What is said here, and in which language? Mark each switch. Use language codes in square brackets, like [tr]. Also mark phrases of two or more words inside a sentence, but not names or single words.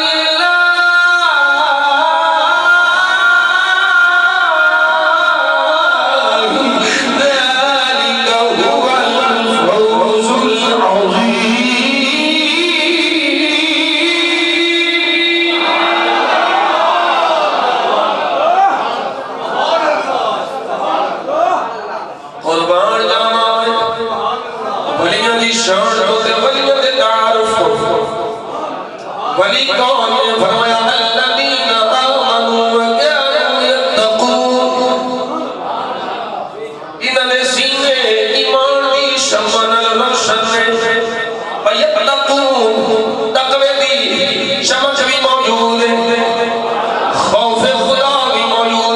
[ar] الله ذلك هو الفوز العظيم [pa] قربان جانا ولیاں دی شان تو تے ولیاں دے تعارف ولی کون نے فرمایا [ar] الذین آمنوا وکانوا یتقون [pa] انہاں نے سینے ایمان دی شمع نال روشن نے یتقون تقوی دی شمع بھی موجود ہے خوف خدا بھی موجود